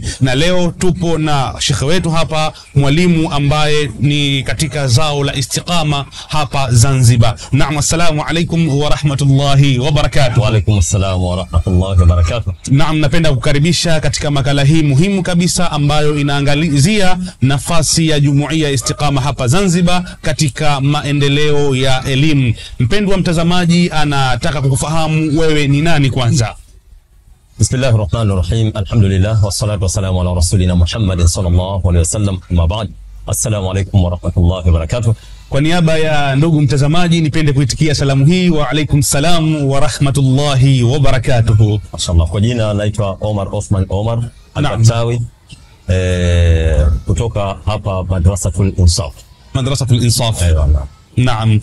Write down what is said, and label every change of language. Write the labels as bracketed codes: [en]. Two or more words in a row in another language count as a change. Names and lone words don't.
[sw] Na leo tupo na shekhe wetu hapa, mwalimu ambaye ni katika zao la Istiqama hapa Zanzibar. Naam, [ar] السلام عليكم ورحمة الله وبركاته. وعليكم السلام ورحمة الله وبركاته. [sw] Naam, napenda kukaribisha katika makala hii muhimu kabisa ambayo inaangalizia nafasi ya jumuiya Istiqama hapa Zanzibar katika maendeleo ya elimu. Mpendwa mtazamaji anataka kukufahamu wewe ni nani kwanza. [ar] بسم الله الرحمن الرحيم. الحمد لله والصلاة والسلام على رسولنا محمد صلى الله عليه وسلم. أما بعد. السلام عليكم ورحمة الله وبركاته. [sw] Kwa niaba ya ndugu mtazamaji nipende kuitikia salamu hii, [ar] وعليكم السلام ورحمة الله وبركاته. [sw] Mashallah. Kwa jina naitwa Omar Osman Omar Al-Batawi, kutoka hapa Madrasatul Insaf. Madrasatul Insaf. Naam.